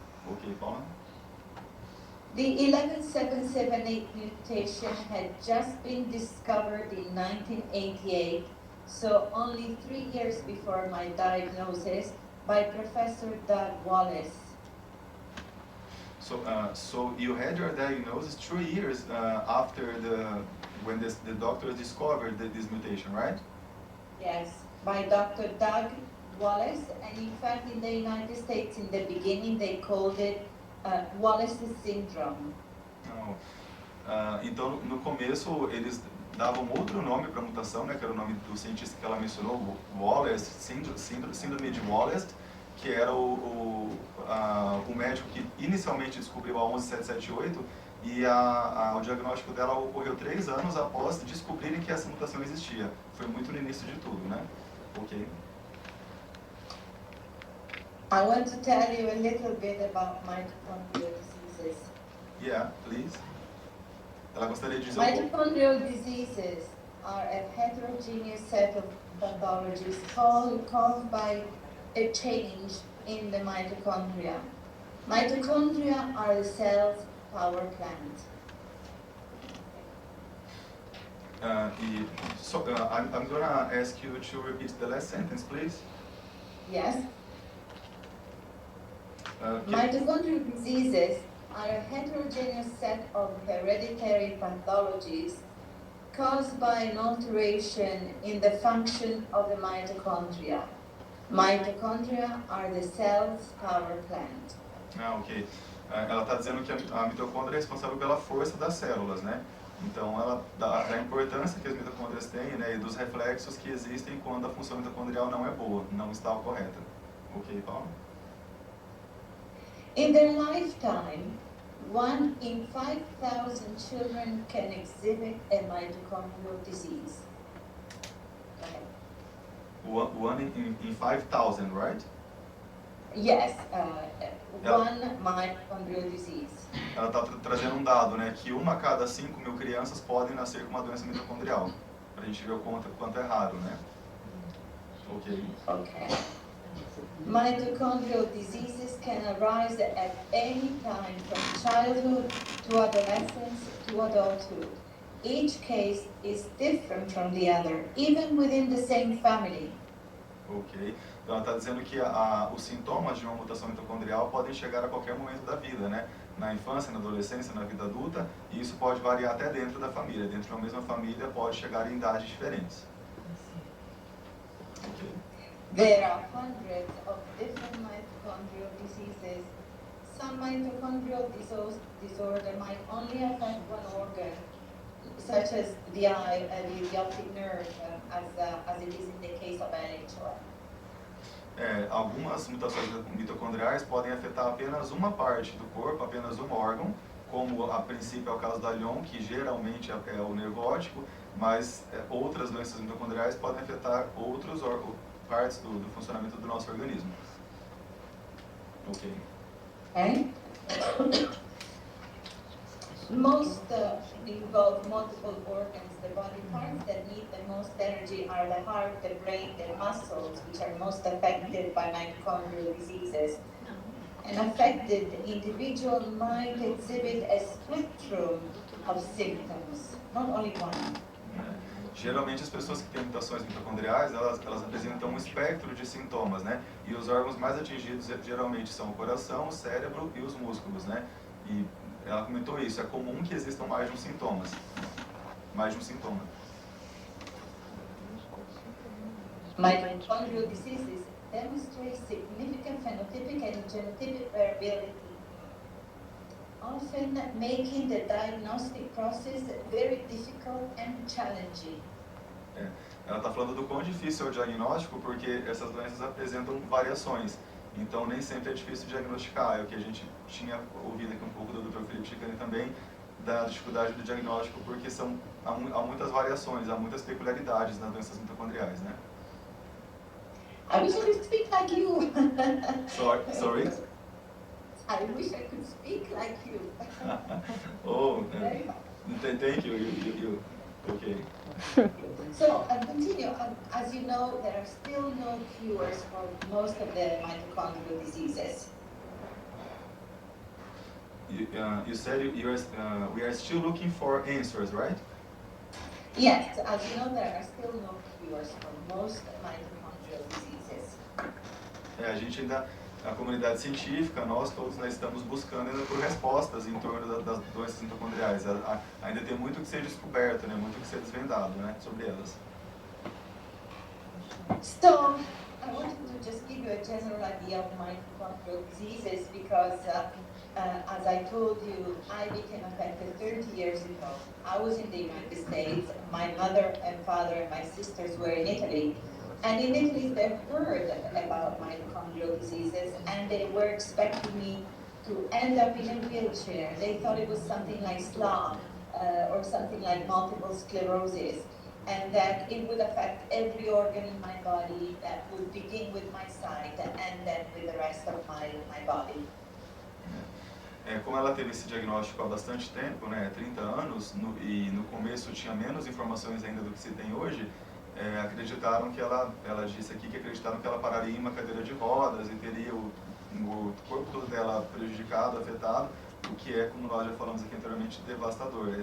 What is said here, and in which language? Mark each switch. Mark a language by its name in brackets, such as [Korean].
[English] Ok, Paula? The 11778 mutation had just been discovered in 1988, so only 3 years before my diagnosis by Professor Doug Wallace. So you had your diagnosis 3 years after when the doctors discovered this mutation, right? Yes, by Dr. Doug Wallace, and in fact in the United States in the beginning they called it Wallace's syndrome. [Portuguese] Então no começo eles davam outro nome para a mutação, né, que era o nome do cientista que ela mencionou, Wallace, síndrome de Wallace, que era o médico que inicialmente descobriu a 11778, e o diagnóstico dela ocorreu 3 anos após descobrirem que essa mutação existia. Foi muito no início de tudo, né? Ok. [English] I want to tell you a little bit about mitochondrial diseases. Yeah, please. [Portuguese] Ela gostaria de dizer [English] Mitochondrial diseases are a heterogeneous set of pathologies caused by a change in the mitochondria. Mitochondria are the cell's power plant. I'm going to ask you to repeat the last sentence, please. Yes. Mitochondrial diseases are a heterogeneous set of hereditary pathologies caused by an alteration in the function of the mitochondria. Mitochondria are the cell's power plant. Ok. [Portuguese] Ela está dizendo que a mitocôndria é responsável pela força das células, né? Então ela dá a importância que as mitocôndrias têm, né, e dos reflexos que existem quando a função mitocondrial não é boa, não está correta. [English] Ok, Paula? In their lifetime, 1 in 5,000 children can exhibit a mitochondrial disease. Go ahead. 1 in 5,000, right? Yes, one mitochondrial disease. [Portuguese] Ela está trazendo um dado, né, que 1 a cada 5.000 crianças podem nascer com uma doença mitocondrial. Para a gente ver o quanto é raro, né? Ok. Okay. [English] Mitochondrial diseases can arise at any time from childhood to adolescence to adulthood. Each case is different from the other, even within the same family. Ok. [Portuguese] Então ela está dizendo que os sintomas de uma mutação mitocondrial podem chegar a qualquer momento da vida, né? Na infância, na adolescência, na vida adulta, e isso pode variar até dentro da família. Dentro de uma mesma família pode chegar em idades diferentes. Okay. [English] There are hundreds of different mitochondrial diseases. Some mitochondrial disorder might only affect one organ, such as the eye, the optic nerve, as it is in the case of LHON. [Portuguese] Algumas mutações mitocondriais podem afetar apenas uma parte do corpo, apenas um órgão, como a princípio é o caso da LHON, que geralmente é o nervo óptico, mas outras doenças mitocondriais podem afetar outras partes do funcionamento do nosso organismo. Ok. [English] Okay. Most involve multiple organs. The body parts that need the most energy are the heart, the brain, the muscles, which are most affected by mitochondrial diseases. An affected individual might exhibit a spectrum of symptoms, not only one. [Portuguese] Geralmente as pessoas que têm mutações mitocondriais, elas apresentam um espectro de sintomas, né? E os órgãos mais atingidos geralmente são o coração, o cérebro e os músculos, né? E ela comentou isso, é comum que existam mais de um sintoma. [English] Mitochondrial diseases demonstrate significant phenotypic and genotypic variability, often making the diagnostic process very difficult and challenging. [Portuguese] Ela está falando do quão difícil é o diagnóstico, porque essas doenças apresentam variações. Então, nem sempre é difícil diagnosticar. É o que a gente tinha ouvido aqui um pouco do Dr. Felipe Chicani também, da dificuldade do diagnóstico, porque há muitas variações, há muitas peculiaridades nas doenças mitocondriais, né? [English] I wish I could speak like you. Sorry? I wish I could speak like you. Oh, Very much. thank you. You. Okay. So I'll continue. As you know, there are still no cures for most of the mitochondrial diseases. You said we are still looking for answers, right? Yes, as you know, there are still no cures for most mitochondrial diseases. [Portuguese] A gente ainda, a comunidade científica, nós todos estamos buscando ainda por respostas em torno das doenças mitocondriais. Ainda tem muito que ser descoberto, né? Muito que ser desvendado, né? Sobre elas. [English] So I wanted to just give you a general idea of mitochondrial diseases because, as I told you, I became affected 30 years ago. I was in the United States. My mother and father and my sisters were in Italy. And in Italy, they heard about mitochondrial diseases, and they were expecting me to end up in a wheelchair. They thought it was something like SLA or something like multiple sclerosis, and that it would affect every organ in my body, that would begin with my sight and then with the rest of my body. [Portuguese] Como ela teve esse diagnóstico há bastante tempo, né, 30 anos, e no começo tinha menos informações ainda do que se tem hoje, acreditaram que ela disse aqui que acreditaram que ela pararia em uma cadeira de rodas e teria o corpo todo dela prejudicado, afetado, o que é, como nós já falamos aqui anteriormente, devastador.